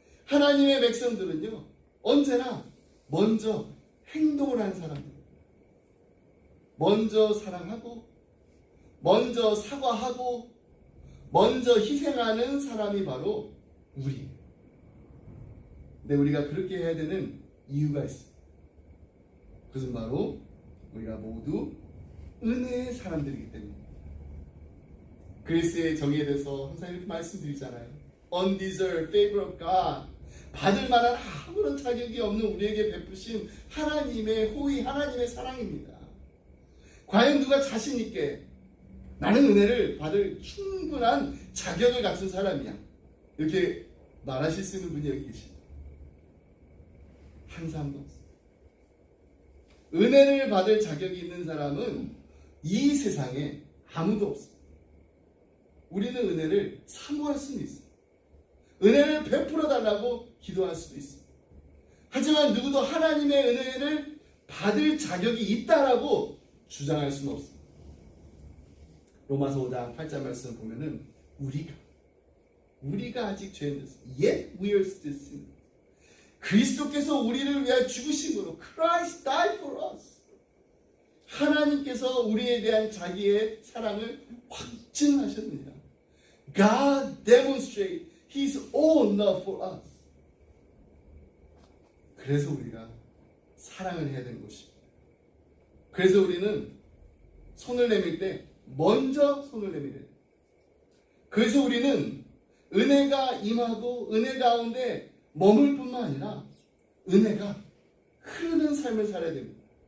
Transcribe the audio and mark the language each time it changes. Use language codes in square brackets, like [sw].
[ko] 하나님의 백성들은요, 언제나 먼저 행동을 하는 사람들, 먼저 사랑하고, 먼저 사과하고, 먼저 희생하는 사람이 바로 우리예요. 근데 우리가 그렇게 해야 되는 이유가 있습니다. 그것은 바로 우리가 모두 은혜의 사람들이기 때문입니다. 그리스의 정의에 대해서 항상 이렇게 말씀드리잖아요. [en] Undeserved favor of God. [ko] 받을 만한 아무런 자격이 없는 우리에게 베푸신 하나님의 호의, 하나님의 사랑입니다. 과연 누가 자신 있게 나는 은혜를 받을 충분한 자격을 갖춘 사람이야, 이렇게 말하실 수 있는 분이 여기 계십니다. 한 사람도 없어요. 은혜를 받을 자격이 있는 사람은 이 세상에 아무도 없어요. 우리는 은혜를 사모할 수는 있어요. 은혜를 베풀어 달라고 기도할 수도 있어요. 하지만 누구도 하나님의 은혜를 받을 자격이 있다라고 주장할 수는 없습니다. 로마서 5장 8절 말씀 보면은 우리가 아직 죄인이었어요. [en] Yet we are still sinners. [ko] 그리스도께서 우리를 위하여 죽으심으로 [en] Christ died for us. [ko] 하나님께서 우리에 대한 자기의 사랑을 확증하셨느니라. [en] God demonstrated His own love for us. [ko] 그래서 우리가 사랑을 해야 되는 것입니다. 그래서 우리는 손을 내밀 때 먼저 손을 내밀어야 돼요. 그래서 우리는 은혜가 임하고 은혜 가운데 머물 뿐만 아니라 은혜가 흐르는 삶을 살아야 됩니다.